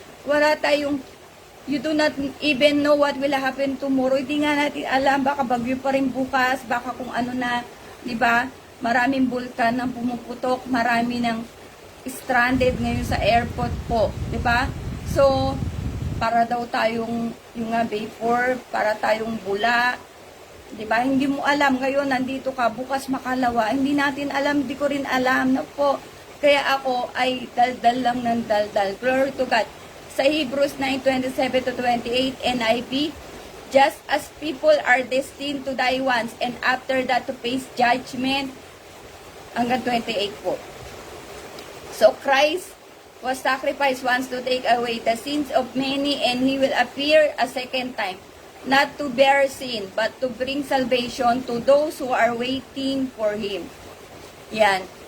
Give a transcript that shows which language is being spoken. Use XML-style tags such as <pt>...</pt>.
<tl>Wala tayong,</tl> <en>you do not even know what will happen tomorrow.</en> <tl>Hindi nga natin alam, baka bagyo pa rin bukas, baka kung ano na, diba? Maraming bulkan ang pumuputok, marami ng stranded ngayon sa airport po, diba? So, para daw tayong, yung nga, vapor, para tayong bula, diba? Hindi mo alam, ngayon nandito ka, bukas makalawa, hindi natin alam, di ko rin alam na po. Kaya ako ay daldal lang ng daldal.</tl> <en>Glory to God. Sa Hebrews 9:27-28 NIV, just as people are destined to die once and after that to face judgment,</en> <tl>hanggang 28 po.</tl> <en>So Christ was sacrificed once to take away the sins of many, and He will appear a second time, not to bear sin, but to bring salvation to those who are waiting for Him. Yan.</en>